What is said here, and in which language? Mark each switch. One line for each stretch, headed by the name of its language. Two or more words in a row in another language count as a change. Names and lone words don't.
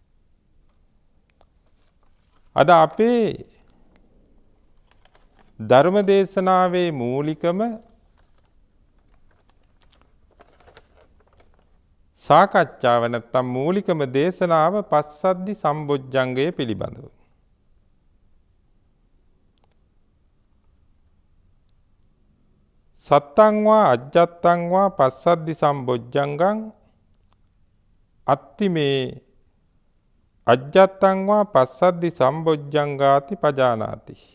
Sinhala: අද අපේ ධර්ම දේශනාවේ මූලිකම සාකච්ඡාව නැත්නම් මූලිකම දේශනාව පස්සද්ධි සම්බොජ්ජංගය පිළිබඳව.
Pali: සත්තං වා අජ්ජත්තං වා පස්සද්ධි සම්බොජ්ජංගං අත්තිමේ අජ්ජත්තං වා පස්සද්ධි සම්බොජ්ජංගාති පජානාති.